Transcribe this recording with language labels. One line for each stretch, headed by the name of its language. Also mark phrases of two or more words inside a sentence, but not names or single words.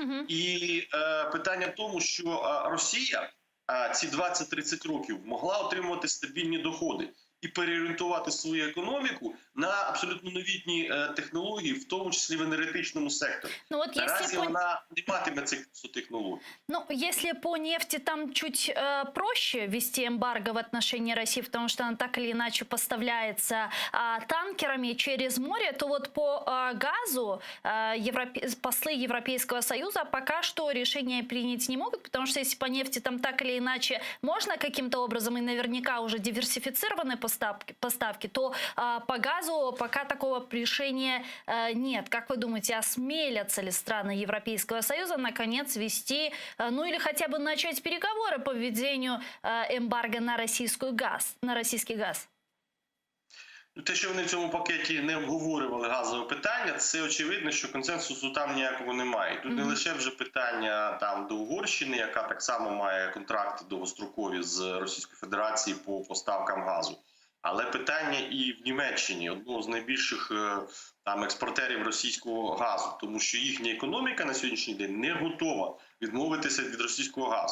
Ukrainian: І питання в тому, що Росія ці 20-30 років могла отримувати стабільні доходи і переорієнтувати свою економіку на абсолютно новітні технології, в тому числі в енергетичному секторі.
Russian: Ну, вот
Ukrainian: наразі вона не матиме цих технологій.
Russian: Ну, если по нефти там чуть проще ввести эмбарго в отношении России, потому что она так или иначе поставляется танкерами через море, то вот по газу послы Европейского Союза пока что решения принять не могут, потому что если по нефти там так или иначе можно каким-то образом и наверняка уже диверсифицированы поставки, то по газу пока такого решения нет. Как вы думаете, осмелятся ли страны Европейского Союза наконец ввести, ну или хотя бы начать переговоры по введению эмбарго на российский газ?
Ukrainian: Те, що вони в цьому пакеті не обговорювали газове питання, це очевидно, що консенсусу там ніякого немає. Тут не лише вже питання там до Угорщини, яка так само має контракти довгострокові з Російською Федерацією по поставкам газу, але питання і в Німеччині, одного з найбільших там експортерів російського газу, тому що їхня економіка на сьогоднішній день не готова відмовитися від російського газу.